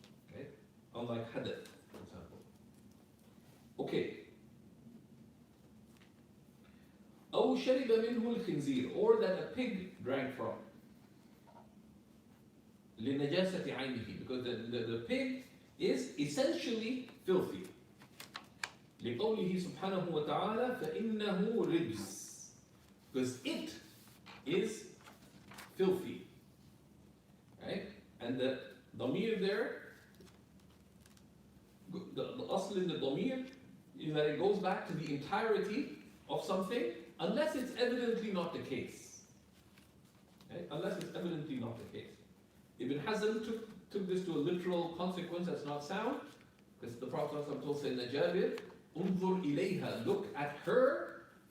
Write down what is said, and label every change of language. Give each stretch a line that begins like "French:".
English: Okay, unlike hadath, for example. Okay.
Arabic: أو شرب منه الخنزير,
English: or that a pig drank from.
Arabic: لنجاسة عينه,
English: because the pig is essentially filthy.
Arabic: لقوله سبحانه وتعالى فإنه رجس,
English: because it is filthy. Right? And the ضمير there, the asl in the ضمير is that it goes back to the entirety of something, unless it's evidently not the case. Okay? Unless it's evidently not the case. Ibn Hazm took this to a literal consequence that's not sound, because the Prophet told Sayyidina Jabir, Unzur ilayha, look at her.